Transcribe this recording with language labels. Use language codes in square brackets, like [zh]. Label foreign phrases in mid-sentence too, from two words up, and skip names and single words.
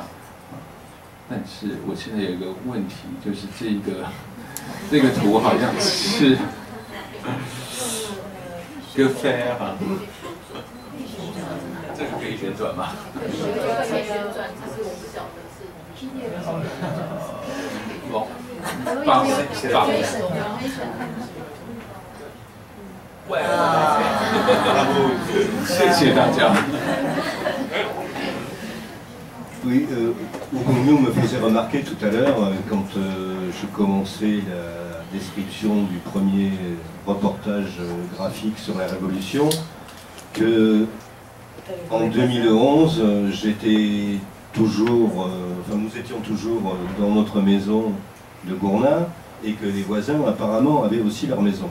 [zh] 但是我现在有一个问题，就是这个图好像是个飞啊，这个可以旋转吗？可以旋转，只是我不晓得是。谢谢大家。 [fr] Oui, Ougongno me faisait remarquer tout à l'heure, quand je commençais la description du premier reportage graphique sur la Révolution, que en 2011, j'étais toujours, nous étions toujours dans notre maison de Gournat et que les voisins apparemment avaient aussi leur maison.